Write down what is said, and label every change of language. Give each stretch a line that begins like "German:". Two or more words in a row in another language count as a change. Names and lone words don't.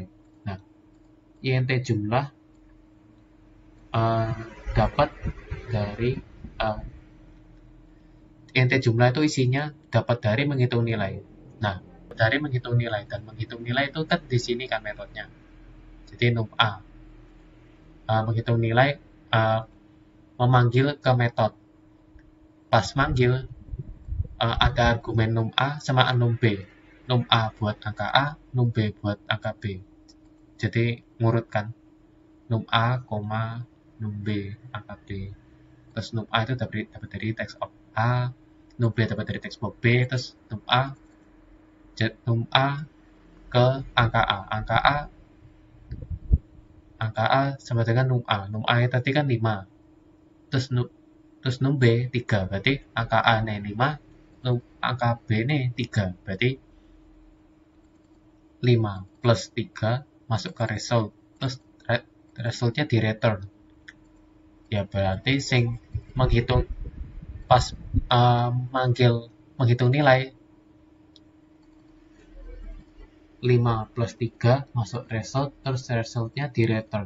Indonesian: Nah, int jumlah dapat dari int jumlah itu isinya dapat dari menghitung nilai. Nah, dari menghitung nilai dan menghitung nilai itu kan di sini kan metodenya. Jadi num a menghitung nilai memanggil ke metode. Pas manggil ada argumen num a sama num b. Num a buat angka a, num b buat angka b. Jadi ngurutkan num a, num b angka b. Terus num a itu dapat dari teks of a, num b dapat dari teks of b, terus num a ke angka a. Angka a sama dengan num a. Num a tadi kan 5. Terus num b 3. Berarti angka a ini 5, angka b ini 3. Berarti 5 plus 3 masuk ke result. Terus resultnya di return. Ya berarti sing menghitung pas menghitung nilai 5 plus 3 masuk result, terus resultnya di return.